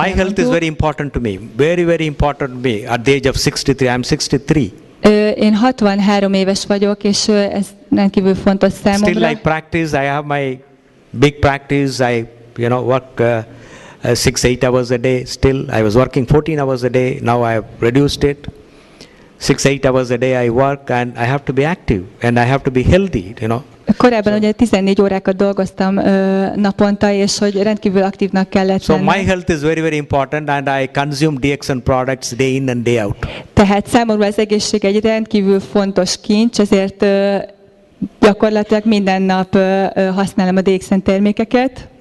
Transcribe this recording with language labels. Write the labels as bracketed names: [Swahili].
[English] My health is very important to me, very, very important to me. At the age of 63, I'm 63. [Hungarian] Én 63 éves vagyok, és ez rendkívül fontos számomra. [English] Still I practice, I have my big practice, I work 6-8 hours a day. Still, I was working 14 hours a day, now I have reduced it. 6-8 hours a day I work and I have to be active and I have to be healthy, [Hungarian] Korábban ugye 14 órákat dolgoztam naponta, és hogy rendkívül aktívnak kellett lennem. [English] So my health is very, very important and I consume DXN products day in and day out. [Hungarian] Tehát számomra az egészség egy rendkívül fontos kincs, ezért gyakorlatilag minden nap használom a DXN termékeket.